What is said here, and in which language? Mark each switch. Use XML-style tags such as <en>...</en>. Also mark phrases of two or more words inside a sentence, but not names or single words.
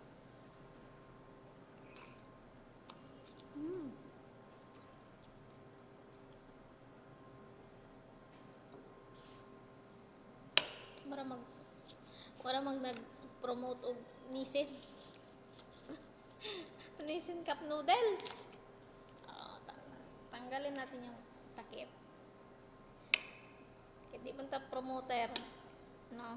<ceb>Para mag nag-promote og Nissin. Nissin cup noodles.</ceb> <tl>Tanggalin natin yung takip.</tl> <ceb>Kaya di man ta promoter. No?</ceb>